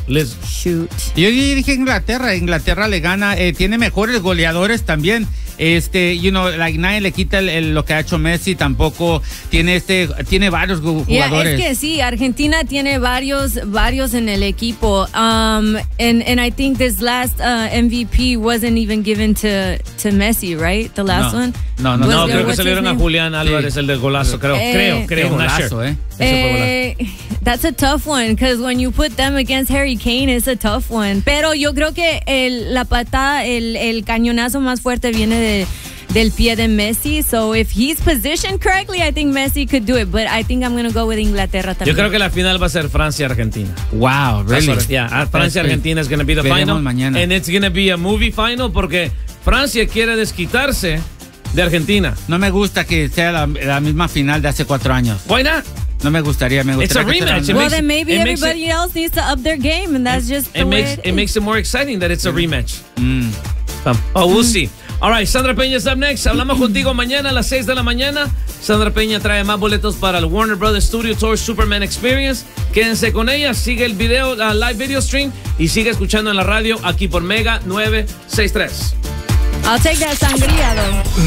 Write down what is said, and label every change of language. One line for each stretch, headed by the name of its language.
Spanish: Yo dije Inglaterra. Inglaterra le gana, tiene mejores goleadores también.
English: You know, like,
Spanish: nadie le quita lo que ha hecho Messi, tampoco tiene varios jugadores. Es que sí, Argentina tiene varios en el equipo.
English: And I think this last MVP wasn't even given to Messi, right? The last one?
Spanish: No, creo que se le dieron a Julián Álvarez, sí, el del golazo, creo. Un golazo,
English: That's a tough one, because when you put them against Harry Kane, it's a tough one.
Spanish: Pero yo creo que el cañonazo más fuerte viene del pie de Messi.
English: So if he's positioned correctly, I think Messi could do it. But I think I'm going to go with Inglaterra también.
Spanish: Yo creo que la final va a ser Francia-Argentina.
English: Wow, really? Francia-Argentina is going to be the final.
Spanish: Mañana.
English: And it's going to be a movie final,
Spanish: porque Francia quiere desquitarse de Argentina. No me gusta que sea la misma final de hace 4 años.
English: Why not?
Spanish: No me gustaría.
English: It's a rematch. Then maybe everybody else needs to up their game, and that's just it makes it more exciting that it's a rematch. We'll see. All right, Sandra Peña is up next.
Spanish: Hablamos contigo mañana a las 6 de la mañana. Sandra Peña trae más boletos para el Warner Brothers Studio Tour Superman Experience. Quédense con ella, sigue el video, la
English: live video stream,
Spanish: y sigue escuchando en la radio aquí por Mega 963.
English: I'll take that sangría, though.